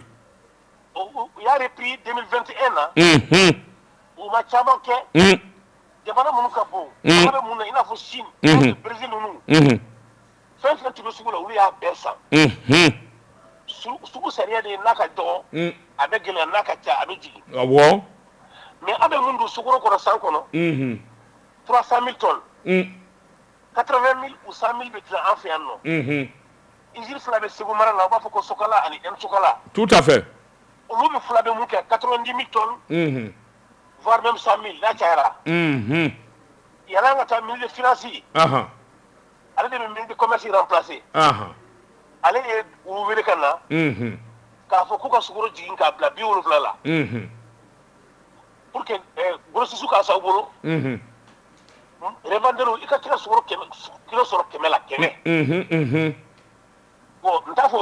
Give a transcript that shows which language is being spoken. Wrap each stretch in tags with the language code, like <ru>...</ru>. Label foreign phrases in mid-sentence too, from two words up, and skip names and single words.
<bm>u y'a repris 2021 na u ma caman kɛ jamana minnu ka bon jamana bɛ mun na i n'a fɔ Chine Brésil ninnu fɛn fɛn tun bɛ sugu la olu y'a bɛɛ san sugu sariya de ye n'a ka dɔgɔ a bɛ gɛlɛya n'a ka ca a bɛ jigin awɔ mais an bɛ mun don sukaro kɔnɔ san kɔnɔ 300 000 tonnes 80 000 ou 100 000 bɛ dilan an fɛ yan nɔ usine fila bɛ Segu mara la u b'a fɔ ko Sokala ani Sokala</bm> <fr>tout à fait</fr> <bm>olu bɛ fila bɛ mun kɛ 90 000</bm> <fr>tonnes voire même</fr> <bm>100 000 n'a cayara yala an ka taa</bm> <fr>ministre de finance</fr> <bm>ale de bɛ</bm> <fr>ministre de commerce remplacer</fr> <bm>ale ye u wele ka na k'a fɔ k'u ka sukaro jigin k'a bila 70 la</bm> <fr>pour que grossiste</fr> <bm>ka s'aw bolo revendeur i ka kilo sukaro sɔrɔ 100 la 100 bon n t'a fɔ o</bm>